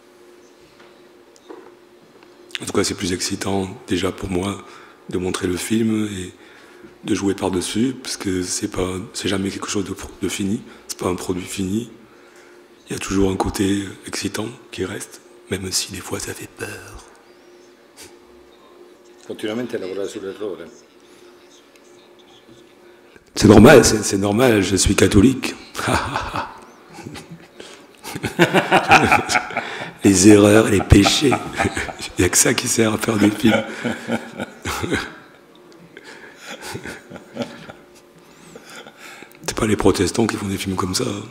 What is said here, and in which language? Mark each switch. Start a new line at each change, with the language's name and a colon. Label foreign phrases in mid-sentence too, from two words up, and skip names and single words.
French: En tout cas, c'est plus excitant déjà pour moi de montrer le film et de jouer par-dessus, parce que c'est jamais quelque chose de fini, c'est pas un produit fini. Il y a toujours un côté excitant qui reste, même si des fois ça fait peur.
Italian: Continuamente lavorare sull'errore.
French: C'est normal, je suis catholique. Les erreurs, les péchés, il n'y a que ça qui sert à faire des films. C'est pas les protestants qui font des films comme ça.